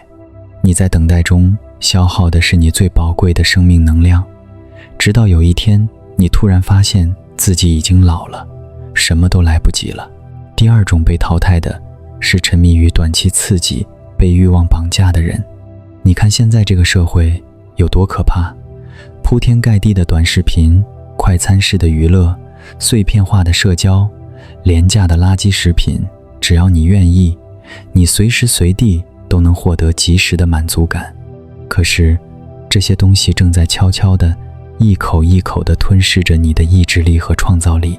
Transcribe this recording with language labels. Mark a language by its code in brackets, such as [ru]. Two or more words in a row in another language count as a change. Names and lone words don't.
[zh] 你在等待中消耗的是你最寶貴的生命能量，直到有一天你突然发现自己已經老了，什麼都來不及了。第二種被淘汰的是沉迷於短期刺激、被慾望綁架的人。你看現在這個社會有多可怕，鋪天蓋地的短視頻、快餐式的娛樂、碎片化的社交、廉價的垃圾食品，只要你願意，你隨時隨地都能獲得及時的滿足感。可是這些東西正在悄悄地一口一口地吞噬着你的意志力和創造力。